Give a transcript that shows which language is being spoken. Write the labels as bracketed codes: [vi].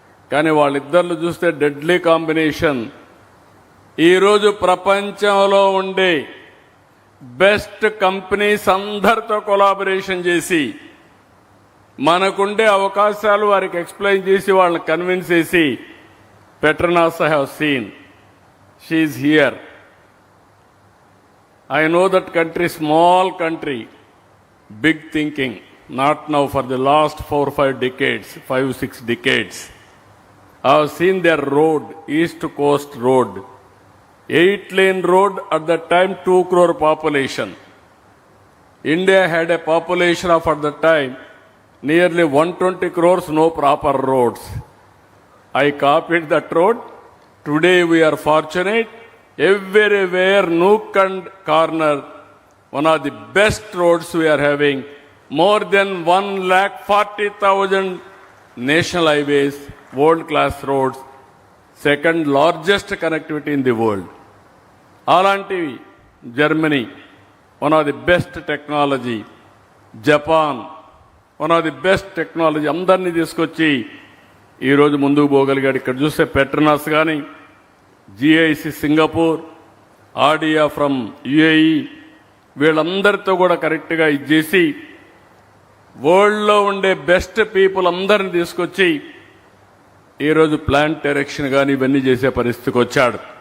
[te] కానీ వాళ్ళిద్దరిని చూస్తే డెడ్లీ కాంబినేషన్. ఈరోజు ప్రపంచంలో ఉండే బెస్ట్ కంపెనీస్ అందరితో కొలాబరేషన్ చేసి మనకుండే అవకాశాలు వారికి ఎక్స్ప్లెయిన్ చేసి వాళ్ళని కన్విన్స్ చేసి Petronas [en] I have seen. She is here. I know that country, small country, big thinking, not now, for the last 4-5 decades, 5-6 decades. I have seen their road, East Coast Road, 8-lane road, at that time 2 crore population. India had a population of, at that time, nearly 120 crores, no proper roads. I copied that road. Today we are fortunate. Everywhere, nook and corner, one of the best roads we are having, more than 1,40,000 national highways, world-class roads, second largest connectivity in the world. [te] అలాంటి Germany, [en] one of the best technology, [te] Japan, one of the best technology, అందరినీ తీసుకొచ్చి ఈరోజు ముందుకు పోగలిగాడు. ఇక్కడ చూస్తే Petronas కానీ, GIC Singapore, ఆర్డియా from UAE, వీళ్ళందరితో కూడా కరెక్ట్గా ఇచ్చేసి వరల్డ్లో ఉండే బెస్ట్ పీపుల్ అందరిని తీసుకొచ్చి ఈరోజు ప్లాంట్ డైరెక్షన్ కానీ ఇవన్నీ చేసే పరిస్థితికి వచ్చాడు.